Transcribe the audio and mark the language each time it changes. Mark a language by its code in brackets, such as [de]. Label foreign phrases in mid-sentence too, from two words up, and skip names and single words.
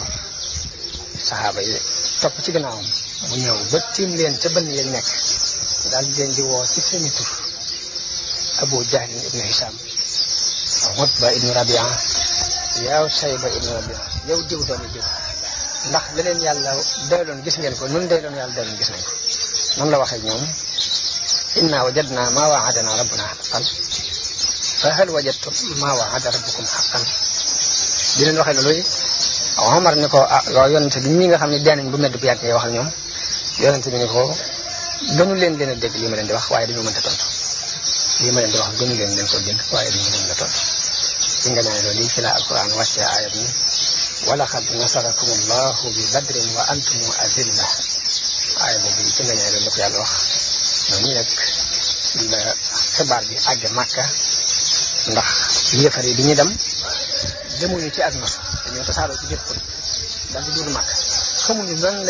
[wo] saxaaba yi topp ci gannaawam mu ñëw ba tiim leen ca bënn yañ nekk daal di leen di woo ci seeni tur Abu Jahl ibnu Hisam Utba ibnu Rabia yow Sayba ibnu Rabia yow diw doomi diw ndax leneen yàlla doyloon gis ngeen ko nun doyloon yàlla doyloon gis nañ ko noonu la waxee ñoom [ar] إنا وجدنا ما وعدنا ربنا حقا فهل وجدتم ما وعد ربكم حقا [wo] di leen waxee loolu Omar ni ko loolu yonente bi ñi nga xam ne dee nañ bu medd bu yàgg ngay wax ak ñoom yonente bi ni ko gënu leen a dégg lii ma leen di wax waaye dañoo mënta tontu lii ma leen di wax gënu leen ko dégg waaye dañoo mën a tontu ci nga ne loolu lii ci la alquran wàccee aaya bi [ar] ولقد نصركم الله ببدر وأنتم أذلة [wo] aaya boobu ci nga ne loolu la ko yàlla wax noonu nag la xibaar bi àgg Màkka ndax yéefar yi bi ñu dem demuñu ci ak nos dañoo tasaaroo ci biir xul daal di dugg Màkka xamuñu lan la